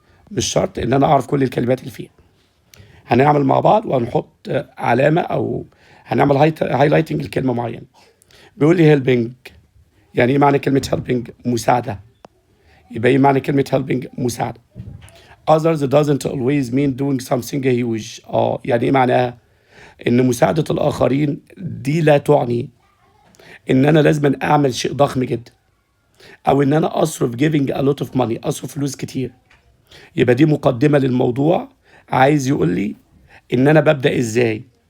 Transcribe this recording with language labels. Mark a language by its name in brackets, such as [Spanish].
[Arabic] مش شرط إن أنا أعرف كل الكلمات اللي فيها. هنعمل مع بعض وهنحط علامة أو هنعمل هايلايتنج الكلمة معينة. بيقول لي هيلبنج، يعني إيه معنى كلمة هيلبنج؟ مساعدة. يبقى إيه معنى كلمة هيلبنج؟ مساعدة. [English] others doesn't always mean doing something huge. [Arabic] يعني إيه معناها؟ إن مساعدة الآخرين دي لا تعني إن أنا لازم أعمل شيء ضخم جدا، أو إن أنا أصرف [English] giving a lot of money، [Arabic] أصرف فلوس كتير. يبقى دي مقدمة للموضوع، عايز يقول لي إن أنا ببدأ إزاي.